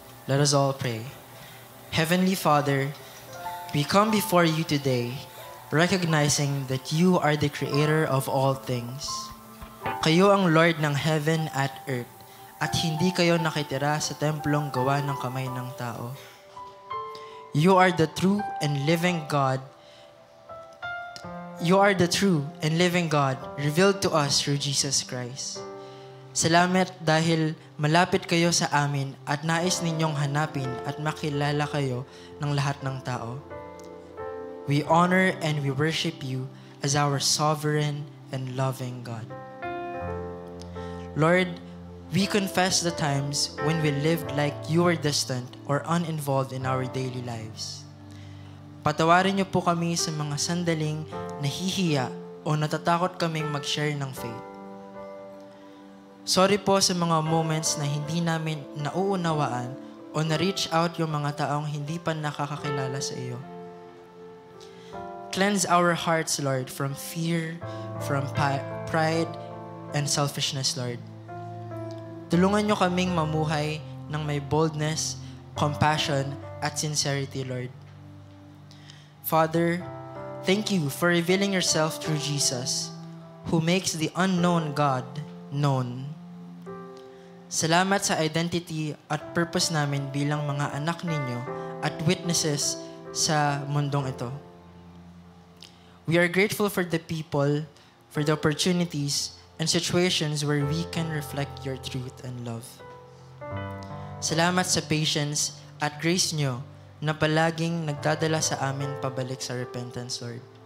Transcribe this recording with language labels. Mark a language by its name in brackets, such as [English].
[English] Let us all pray. Heavenly Father, we come before you today recognizing that you are the creator of all things. [Filipino] Kayo ang Lord ng heaven at earth at hindi kayo nakitira sa templong gawa ng kamay ng tao. [English] You are the true and living God. You are the true and living God revealed to us through Jesus Christ. [Filipino] Salamat dahil malapit kayo sa amin at nais ninyong hanapin at makilala kayo ng lahat ng tao. [English] We honor and we worship you as our sovereign and loving God. Lord, we confess the times when we lived like you were distant or uninvolved in our daily lives. [Filipino] Patawarin niyo po kami sa mga sandaling nahihiya o natatakot kaming mag-share ng faith. Sorry po sa mga moments na hindi namin nauunawaan o na-reach out yung mga taong hindi pa nakakakilala sa iyo. [English] Cleanse our hearts, Lord, from fear, from pride, and selfishness, Lord. [Filipino] Tulungan niyo kaming mamuhay ng may boldness, compassion, at sincerity, Lord. [English] Father, thank you for revealing yourself through Jesus, who makes the unknown God known. [Filipino] Salamat sa identity at purpose namin bilang mga anak ninyo at witnesses sa mundong ito. [English] We are grateful for the people, for the opportunities, and situations where we can reflect your truth and love. [Filipino] Salamat sa patience at grace nyo na palaging nagdadala sa amin pabalik sa repentance, Lord.